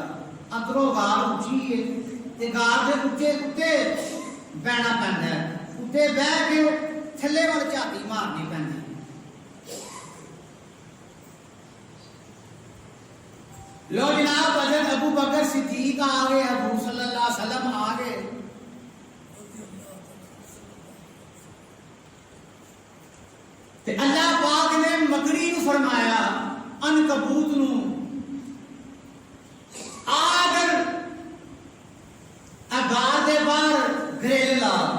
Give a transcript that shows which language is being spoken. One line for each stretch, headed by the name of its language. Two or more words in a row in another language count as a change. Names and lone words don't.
Punjabi: اندروں غار اچی ہے تے غار دے اچے اتے بہنا پیندا ہے، اتے بہہ کے تھلے وَل جھاتی مارنی پیندی. لو جناب حضرت ابو بکر صدیق آ گئے، حضور
Arabic: صلى الله عليه وسلم
Punjabi: آ گئے. تے اللہ پاک نے مکڑی نوں فرمایا، عنکبوت نوں آ کر غار دے باہر گرل لا.